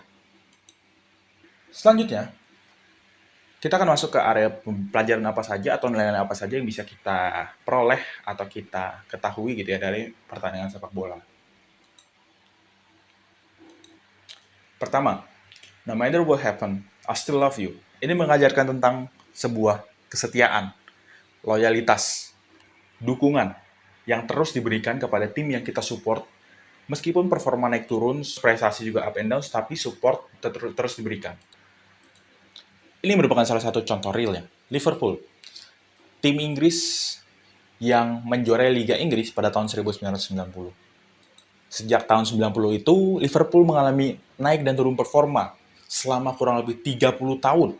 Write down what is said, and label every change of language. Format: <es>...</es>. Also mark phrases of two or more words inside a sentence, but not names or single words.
<id>Selanjutnya, kita akan masuk ke area pelajaran apa saja atau nilai-nilai apa saja yang bisa kita peroleh atau kita ketahui gitu ya dari pertandingan sepak bola. Pertama,</id> <en>no matter what happen, I still love you.</en> <id>Ini mengajarkan tentang sebuah kesetiaan, loyalitas, dukungan yang terus diberikan kepada tim yang kita support. Meskipun performa naik turun, prestasi juga</id> <en>up and down,</en> <id>tapi support terus diberikan. Ini merupakan salah satu contoh realnya. Liverpool, tim Inggris yang menjuarai Liga Inggris pada tahun 1990. Sejak tahun 90 itu, Liverpool mengalami naik dan turun performa selama kurang lebih 30 tahun.</id>